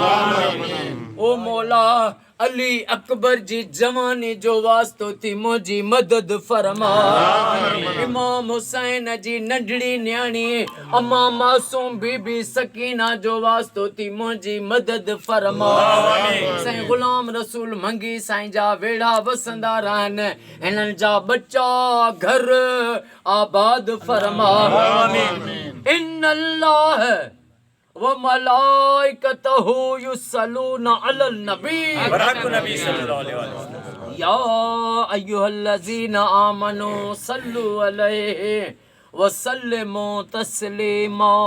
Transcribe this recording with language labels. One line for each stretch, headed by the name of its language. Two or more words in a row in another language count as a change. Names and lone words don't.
Sindhi: ओ मौला अली अकबर जी जवानी जो वास्तो थी मुंहिंजी मदद फरमा इमाम हुसैन जी नंढड़ी न्याणी अम्मा मासूम बीबी सकीना जो वास्तो थी मुंहिंजी मदद फरमा साईं गुलाम रसूल मंगी साईं जा वेड़ा वसंदा रहनि हिननि जा बच्चा घर आबाद फरमा
Arabic: إن الله و ملائكته يصلون على النبي النبي صلى الله عليه وسلم يا أيها الذين آمنوا صلوا عليه وسلموا تسليما